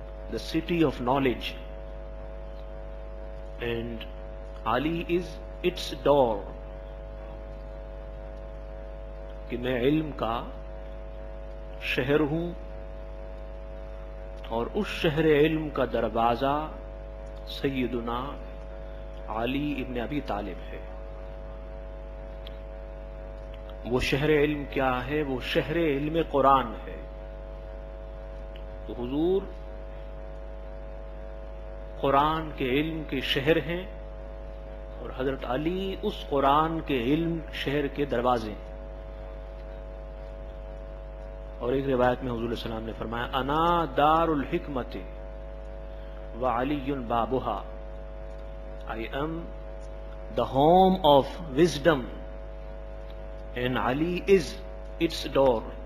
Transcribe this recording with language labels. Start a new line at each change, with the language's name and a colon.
English: the city of knowledge, and Ali is its door.
Urdu: کہ میں علم کا شہر ہوں اور اس شہر علم کا دروازہ سیدنا علی ابن ابی طالب ہے. وہ شہر علم کیا ہے؟ وہ شہر علم قرآن ہے. تو حضور قرآن کے علم کے شہر ہیں اور حضرت علی اس قرآن کے علم شہر کے دروازے ہیں. اور ایک روایت میں حضور علیہ السلام نے فرمایا
Arabic: انا دار الحکمت وعلی بابها.
English: I am the home of wisdom and Ali is its door.